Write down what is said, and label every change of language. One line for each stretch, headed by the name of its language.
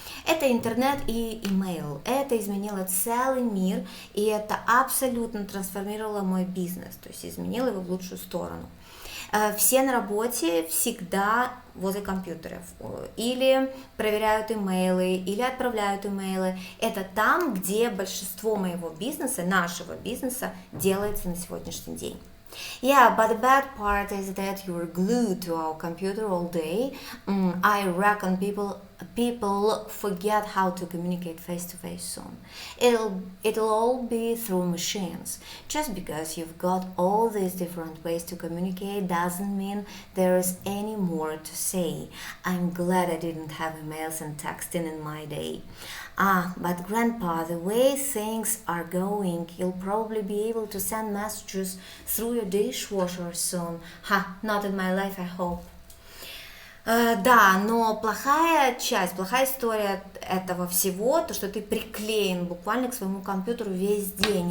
Russian: Это интернет и имейл. Это изменило целый мир, и это абсолютно трансформировало мой бизнес, то есть изменило его в лучшую сторону. Все на работе всегда возле компьютеров, или проверяют имейлы, или отправляют имейлы. Это там, где большинство моего бизнеса, нашего бизнеса, делается на сегодняшний день.
English: Yeah, but the bad part is that you're glued to our computer all day. I reckon people forget how to communicate face-to-face soon. It'll all be through machines. Just because you've got all these different ways to communicate doesn't mean there's any more to say. I'm glad I didn't have emails and texting in my day. But Grandpa, the way things are going, you'll probably be able to send messages through your dishwasher soon. Not in my life, I hope.
Russian: Да, но плохая история этого всего, то, что ты приклеен буквально к своему компьютеру весь день.